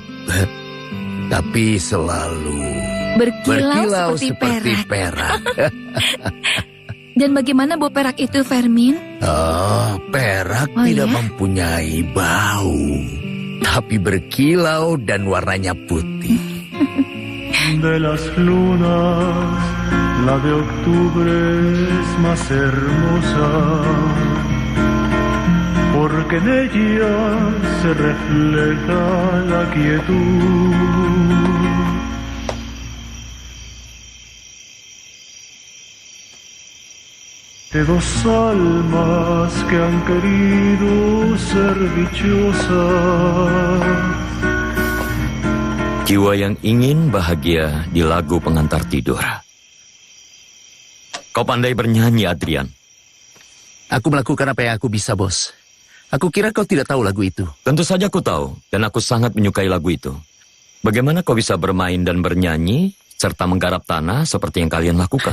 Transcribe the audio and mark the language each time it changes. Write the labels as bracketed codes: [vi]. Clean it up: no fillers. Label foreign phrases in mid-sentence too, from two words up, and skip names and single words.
[id] Tapi selalu berkilau seperti perak. Dan bagaimana bau perak itu, Fermin? Oh, perak tidak mempunyai bau. Tapi berkilau dan warnanya putih. [es] De las lunas, la de octubre es más hermosa, porque en ella se refleja la quietud. De dos almas que han querido ser dichosas. [id] Jiwa yang ingin bahagia di lagu pengantar tidur. Kau pandai bernyanyi, Adrian. Aku melakukan apa yang aku bisa, bos. Aku kira kau tidak tahu lagu itu. Tentu saja aku tahu, dan aku sangat menyukai lagu itu. Bagaimana kau bisa bermain dan bernyanyi, serta menggarap tanah seperti yang kalian lakukan?